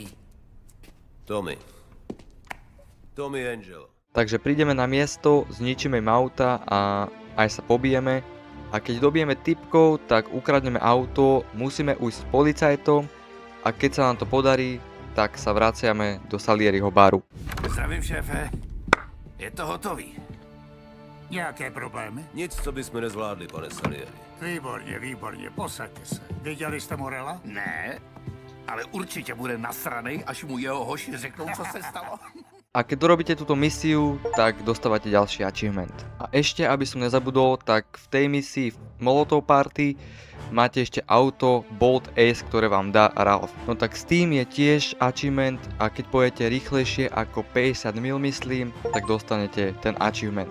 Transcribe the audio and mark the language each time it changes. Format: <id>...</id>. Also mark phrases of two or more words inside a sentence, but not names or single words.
<sk>Tommy. Tommy Angel. Takže prídeme na miesto, zničíme im auta a aj sa pobijeme. A keď dobijeme typkov, tak ukradneme auto, musíme ujsť s policajtom a keď sa nám to podarí, tak sa vraciame do Salieriho baru.</sk> <cs>Zdravím, šéfe. Je to hotový. Nějaké problémy? Nic, co bychom nezvládli, pane Salieri. Výborně, výborně, posaďte se. Viděli jste Morela? Ne, ale určitě bude nasranej, až mu jeho hoši řeknou, co se stalo.</cs> <sk>A keď dorobíte túto misiu, tak dostávate ďalší achievement. A ešte, aby som nezabudol, tak v tej misii v Molotov Party máte ešte auto Bolt Ace, ktoré vám dá Ralf. No tak s tým je tiež achievement a keď pojete rýchlejšie ako 50 mil, myslím, tak dostanete ten achievement.</sk>